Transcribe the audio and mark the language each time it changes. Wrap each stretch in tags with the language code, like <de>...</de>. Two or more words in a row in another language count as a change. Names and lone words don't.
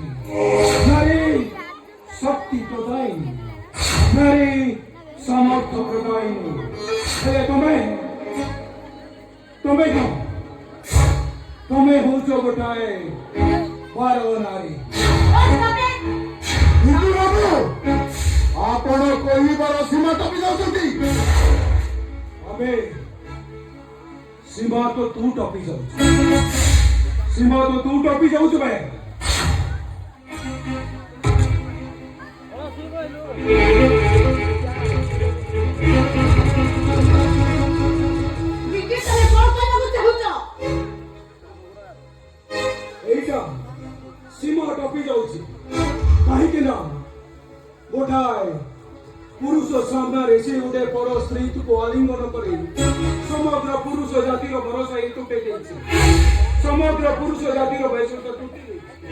<or>ନାରୀ ଶକ୍ତି ପ୍ରଦାୟିନୀ, ନାରୀ ସାମର୍ଥ୍ୟ ପ୍ରଦାୟିନୀ। ହେଲେ ତମେ ହଉଛ ଗୋଟାଏ ପାରବ ନାରୀ। ହିନ୍ଦୁ ବାବୁ, ଆପଣ କହିବାର ସୀମା ଟପି ଯାଉଛନ୍ତି।</or> <hi>अबे सीमा तो तू टपी जाऊ, सीमा तो तू टपी जाऊ बे।</hi> <or>ବିକି ତମେ କଣ କହିବାକୁ ଚାହୁଁଛ? ଏଇଟା ସୀମା ଟପି ଯାଉଛି କାହିଁକି ନା ଗୋଟାଏ ପୁରୁଷ ସାମ୍ନାରେ ସେ ଗୋଟେ ପର ସ୍ତ୍ରୀକୁ ଆଲିଙ୍ଗନ କରି ସମଗ୍ର ପୁରୁଷ ଜାତିର ଭରସା ହିଁ ତୁଟେଇ ଦେଇଛି, ସମଗ୍ର ପୁରୁଷ ଜାତିର ବୈଶିଷ୍ଟ ତୁଟି ଦେଇଛି।</or>